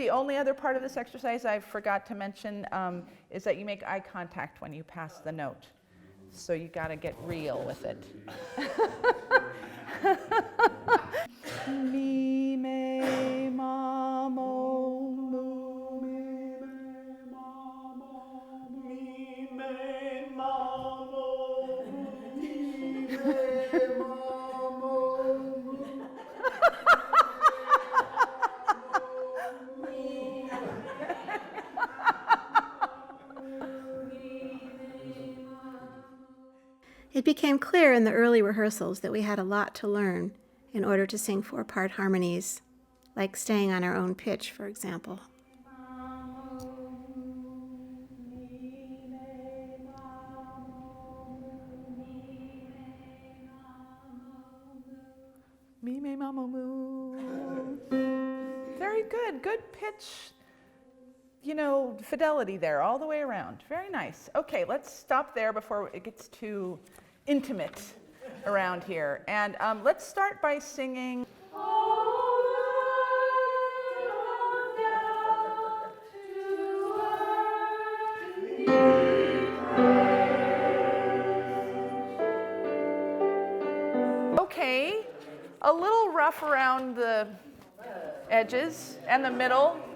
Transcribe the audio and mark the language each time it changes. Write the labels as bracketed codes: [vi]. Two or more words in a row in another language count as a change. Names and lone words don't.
[en] The only other part of this exercise I forgot to mention is that you make eye contact when you pass the note. So you got to get real with it. Mi, me, ma, mo, mu, mi, me, ma, mo, mi, me, ma, mo, mi, me, ma, mo. It became clear in the early rehearsals that we had a lot to learn in order to sing four-part harmonies, like staying on our own pitch, for example. Mi, me, ma, mo, mu. Very good. Good pitch, you know, fidelity there all the way around. Very nice. Okay, let's stop there before it gets too intimate around here. And let's start by singing. Okay, a little rough around the edges and the middle.